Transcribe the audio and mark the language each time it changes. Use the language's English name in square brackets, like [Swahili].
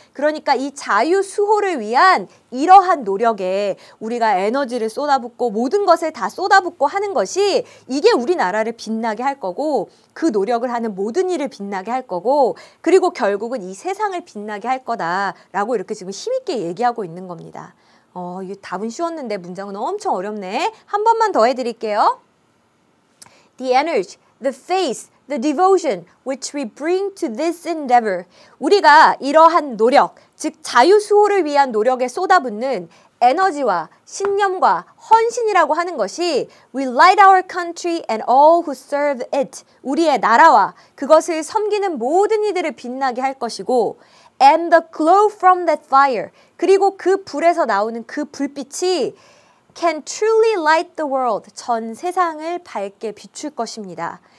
[Korean] 그러니까 이 자유 수호를 위한 이러한 노력에 우리가 에너지를 쏟아붓고 모든 것을 다 쏟아붓고 하는 것이 이게 우리나라를 빛나게 할 거고, 그 노력을 하는 모든 일을 빛나게 할 거고, 그리고 결국은 이 세상을 빛나게 할 거다라고 이렇게 지금 힘있게 얘기하고 있는 겁니다. 이 답은 쉬웠는데 문장은 엄청 어렵네. 한 번만 더 해드릴게요. [English] The energy, the faith, the devotion which we bring to this endeavor. [Korean] 우리가 이러한 노력, 즉 자유수호를 위한 노력에 쏟아붓는 에너지와 신념과 헌신이라고 하는 것이 [English] will light our country and all who serve it. [Korean] 우리의 나라와 그것을 섬기는 모든 이들을 빛나게 할 것이고, [English] and the glow from that fire, [Korean] 그리고 그 불에서 나오는 그 불빛이 [English] can truly light the world, [Korean] 전 세상을 밝게 비출 것입니다.